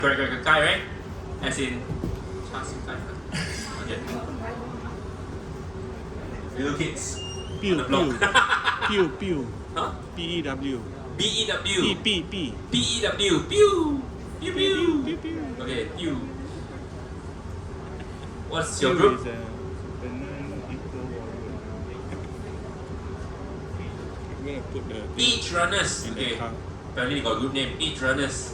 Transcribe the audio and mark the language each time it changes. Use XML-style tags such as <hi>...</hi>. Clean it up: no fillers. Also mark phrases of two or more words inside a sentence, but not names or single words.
<en>Correct. Kai, right? As in Kai. Okay. Little kids. Pew, on the block. pew. Huh? P-E-W. B-E-W. P. P-E-W. Pew. Pew. Pew. Okay, pew. What's Pew your group? is a non-equal warrior. I'm gonna put the Each Runners. in the Okay. car. Apparently they got a group name. Each Runners.</en>